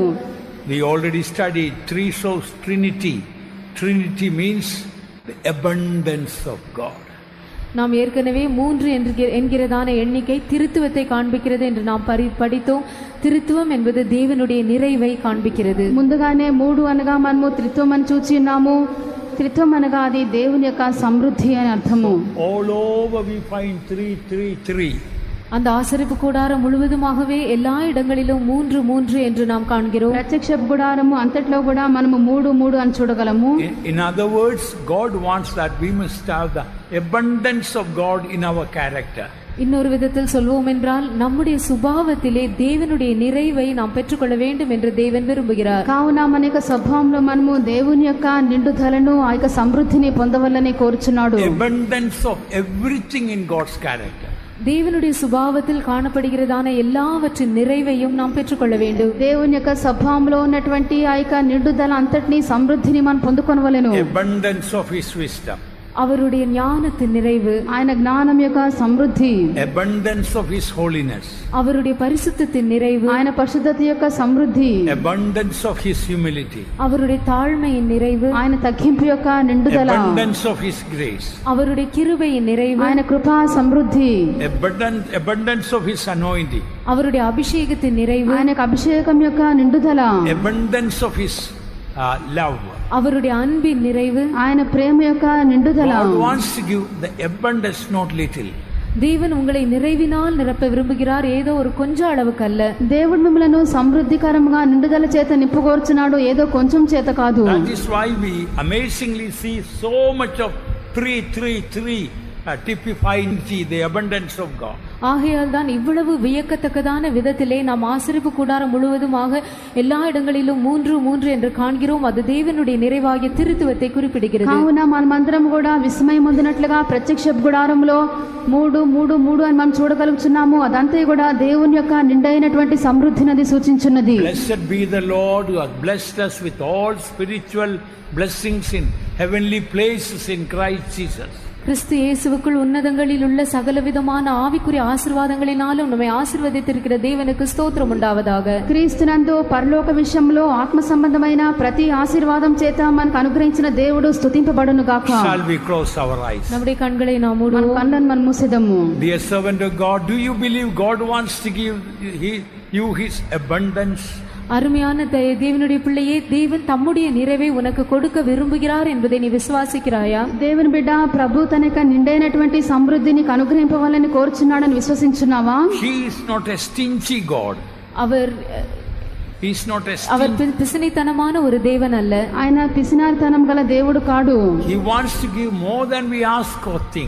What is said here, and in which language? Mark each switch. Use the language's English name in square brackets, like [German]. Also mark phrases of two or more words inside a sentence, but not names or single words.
[English] We already studied 3 source Trinity. Trinity means the abundance of God. [Tamil] நாம் ஏற்கனவே 3 என்கிறதான எண்ணிக்கை திருத்துவத்தை காண்பிக்கிறது என்று நாம் படித்தோம். திருத்துவம் என்பது தேவனுடைய நிறைவை காண்பிக்கிறது. [Telugu] ముందుగానే 3 అనగా మనము త్రిత్వం అని చూచి ఉన్నాము. త్రిత్వం అనగా అది దేవుని యొక్క సమృద్ధి అని అర్థము. [English] All over we find 3, 3, 3. [Tamil] அந்த ஆசரிப்பு கூடாரம் முழுவதுமாகவே எல்லா இடங்களிலும் 3, 3 என்று நாம் காண்கிறோம். [Telugu] ప్రత్యక్ష గుడారము అంతట్లో కూడా మనము 3, 3 అని చూడగలము. [English] In other words, God wants that we must have the abundance of God in our character. [Tamil] இன்னொரு விதத்தில் சொல்வோம் என்றால் நம்முடைய சுபாவத்திலே தேவனுடைய நிறைவை நாம் பெற்றுக்கொள்ள வேண்டும் என்று தேவன் விரும்புகிறார். [Telugu] కావున మన యొక్క స్వభావంలో మనము దేవుని యొక్క నిండుదలను ఆ యొక్క సమృద్ధిని పొందవలని కోరుచున్నాడు. [English] Abundance of everything in God's character. [Tamil] தேவனுடைய சுபாவத்தில் காணப்படுகிறதான எல்லாவற்றின் நிறைவையும் நாம் பெற்றுக்கொள்ள வேண்டும். [Telugu] దేవుని యొక్క స్వభావంలో ఉన్నటువంటి ఆ యొక్క నిండుదల అంతటిని సమృద్ధిని మనం పొందుకొనవలెను. [English] Abundance of his wisdom. [Tamil] அவருடைய ஞானத்தின் நிறைவு, [Telugu] ఆయన జ్ఞానం యొక్క సమృద్ధి. [English] Abundance of his holiness. [Tamil] அவருடைய பரிசுத்தத்தின் நிறைவு, [Telugu] ఆయన పరిశుద్ధత యొక్క సమృద్ధి. [English] Abundance of his humility. [Tamil] அவருடைய தாழ்மையின் நிறைவு, [Telugu] ఆయన తగ్గింపు యొక్క నిండుదల. [English] Abundance of his grace. [Tamil] அவருடைய கிருபையின் நிறைவு, [Telugu] ఆయన కృపా సమృద్ధి. [English] Abundance of his anointing. [Tamil] அவருடைய அபிஷேகத்தின் நிறைவு, [Telugu] ఆయన అభిషేకం యొక్క నిండుదల. [English] Abundance of his love. [Tamil] அவருடைய அன்பின் நிறைவு, [Telugu] ఆయన ప్రేమ యొక్క నిండుదల. [English] God wants to give the abundance, not little. [Tamil] தேவன் உங்களை நிறைவினால் நிரப்ப விரும்புகிறார், ஏதோ ஒரு கொஞ்ச அளவுக்கு அல்ல. [Telugu] దేవుడు మిమ్మల్ని సమృద్ధికరంగా నిండుదల చేత నింపుకోర్చున్నాడు, ఏదో కొంచెం చేత కాదు. [English] That is why we amazingly see so much of 3, 3, 3 typifying the abundance of God. [Tamil] ஆகையால் தான் இவ்வளவு வியக்கத்தக்கதான விதத்திலே நாம் ஆசரிப்பு கூடாரம் முழுவதுமாக எல்லா இடங்களிலும் 3, 3 என்று காண்கிறோம். அது தேவனுடைய நிறைவாகிய திருத்துவத்தை குறிப்பிடுகிறது. [Telugu] కావున మనమందరం కూడా విస్మయం పొందినట్లుగా ప్రత్యక్ష గుడారంలో 3, 3, 3 అని మనం చూడగలుగుతున్నాము. అదంతా కూడా దేవుని యొక్క నిండైనటువంటి సమృద్ధిని సూచించున్నది. [English] Blessed be the Lord who has blessed us with all spiritual blessings in heavenly places in Christ Jesus. [Tamil] கிறிஸ்து இயேசுவுக்குள் உன்னதங்களில் உள்ள சகலவிதமான ஆவிக்குரிய ஆசீர்வாதங்களினாலும் நம்மை ஆசீர்வதித்திருக்கிற தேவனுக்கு ஸ்தோத்திரம் உண்டாவதாக. [Telugu] క్రీస్తునందు పరలోక విషయంలో ఆత్మ సంబంధమైన ప్రతి ఆశీర్వాదం చేత మనకు అనుగ్రహించిన దేవుడు స్తుతింపబడును గాక. [English] Shall we close our eyes? [Tamil] நம்முடைய கண்களை நாம் మన மூடுவோம். [Telugu] కళ్ళను మనం మూసేదము. [English] Dear servant of God, do you believe God wants to give you his abundance? [Tamil] அருமையான தேவனுடைய பிள்ளையே, தேவன் தம்முடைய நிறைவை உனக்கு கொடுக்க விரும்புகிறார் என்பதை நீ விசுவாசிக்கிறாயா? [Telugu] దేవుని బిడ్డ, ప్రభు తన యొక్క నిండైనటువంటి సమృద్ధిని అనుగ్రహింపవాలని కోరుచున్నాడని విశ్వసించున్నావా? [English] He is not a stingy God. [Tamil] அவர் [English] He is not a [Tamil] அவர் stingy. பிசினித்தனமான ஒரு தேவன் அல்ல. [Telugu] ఆయన పిసినారితనం గల దేవుడు కాడు. [English] He wants to give more than we ask or think.